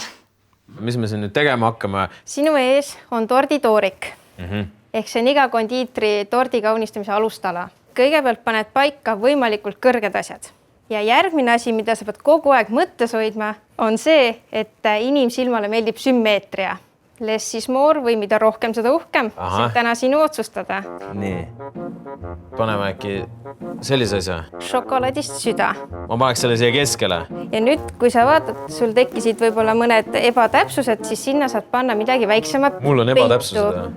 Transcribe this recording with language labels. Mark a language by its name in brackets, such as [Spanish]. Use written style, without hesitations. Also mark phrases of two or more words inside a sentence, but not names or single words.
[Estonian] Mis me siin nüüd tegema hakkame? Sinu ees on torditoorik. Ehk see on iga kondiitri tordi kaunistamise alustala. Kõigepealt paned paika võimalikult kõrged asjad. Ja järgmine asi, mida sa pead kogu aeg mõttes hoidma, on see, et inimsilmale meeldib sümmeetria. [English] Less is more [Estonian] või mida rohkem, seda uhkem. See on täna sinu otsustada. Nii. Paneme äkki sellise asja. Šokolaadist süda. Ma paneks selle siia keskele. Ja nüüd, kui sa vaatad, sul tekkisid võib-olla mõned ebatäpsused, siis sinna saad panna midagi väiksemat. Mul on ebatäpsused.